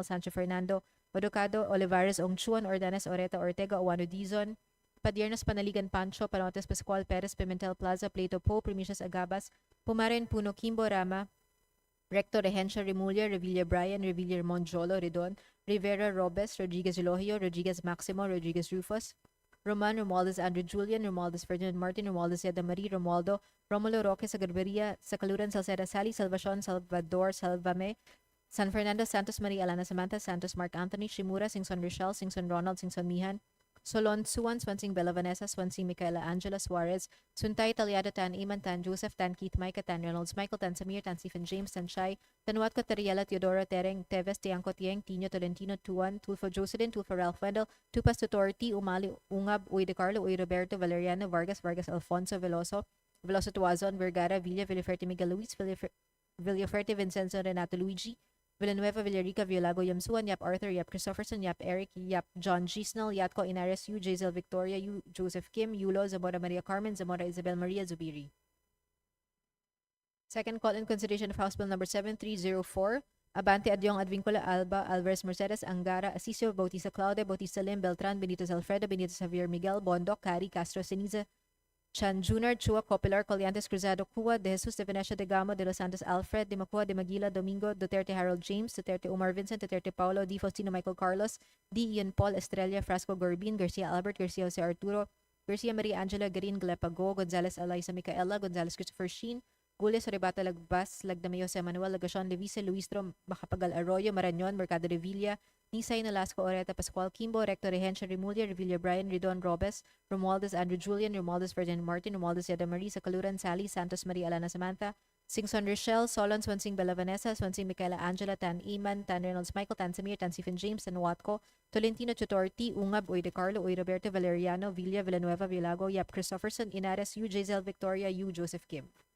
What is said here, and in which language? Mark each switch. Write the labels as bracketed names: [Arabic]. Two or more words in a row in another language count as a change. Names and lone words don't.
[English] Sancho Fernando Odocado Olivares Ongchuan Ordanes Oreta Ortega Owano Dizon Padiernas Panaligan Pancho Panotes Pascual Perez Pimentel Plaza Plato Po Primicias Agabas Pumaren Puno Kimbo Rama Recto Regencia Remulla Revilla Brian Revilla Monjolo Redon Rivera Robes Rodriguez Elohio Rodriguez Maximo Rodriguez Rufus Roman Romualdez Andrew Julian Romualdez Ferdinand Martin Romualdez Yeda Marie Romualdo Romulo Roque Sagarberia Sacaluran Salceda Sally Salvacion Salvador Salvame San Fernando Santos Maria Alana Samantha Santos Mark Anthony Shimura Singson Rochelle Singson Ronald Singson Mihan Solon Suwan Swansing Bella Vanessa Swansing Micaela Angela Suarez Suntay Talyado Tan Iman Tan Joseph Tan Keith Micah Tan Reynolds Michael Tan Samir Tan Stephen James Tan Shai Tanuat Coteriela Teodoro Tereng Teves Tiangco Tieng Tino Tolentino Tuan Tulfo Jocelyn Tulfo Ralph Wendell Tupas Tutor T Umali Ungab Uy De Carlo Uy Roberto Valeriano Vargas Alfonso Veloso Tuazon Vergara Villa Villaferte Miguel Luis Villaferte Vincenzo Renato Luigi Villanueva Villarica Violago Yamsuan Yap Arthur Yap Christopherson Yap Eric Yap John Gisnell Yatco Inares Yu Jazel Victoria Yu Joseph Kim Yulo Zamora Maria Carmen Zamora Isabel Maria Zubiri. Second call in consideration of House Bill number 7304 Abante Adyong Advincula Alba Alvarez Mercedes Angara Asisio Bautista Claude Bautista Lim Beltran Benitez Alfredo Benitez Javier Miguel Bondoc Cari Castro Ceniza Chan Junior Chua Copilar Coliantes Cruzado Cua de Jesus de Venecia de Gamo de Los Santos Alfred de Macua de Maguila Domingo Duterte Harold James Duterte Umar Vincent Duterte Paulo D. Faustino Michael Carlos D. Ian Paul Estrella Frasco Gorbin Garcia Albert Garcia Jose Arturo Garcia Maria Angela Garin Glepago Gonzalez Eliza Micaela Gonzalez Christopher Sheen Gules Rebata Lagbas Lagdamay Jose Manuel Lagacion Levice Luistro Macapagal Arroyo Marañon Mercado de Villa Nisay Nolasco Oreta Pascual Kimbo Recto Regencia Remulla Revilla Brian Redon Robes Romualdez Andrew Julian Romualdez Ferdinand Martin Romualdez Yada Marie Sacaluran Sally Santos Maria Alana Samantha Singson Rochelle Solon Swansing Bella Vanessa Swansing Micaela Angela Tan Iman Tan Reynolds Michael Tan Samir Tan Stephen James Tan Watco Tolentino Tutor T Ungab Uy De Carlo Uy Roberto Valeriano Villa Villanueva Villago Yap Christopherson Inares Yu Jazel Victoria Yu Joseph Kim.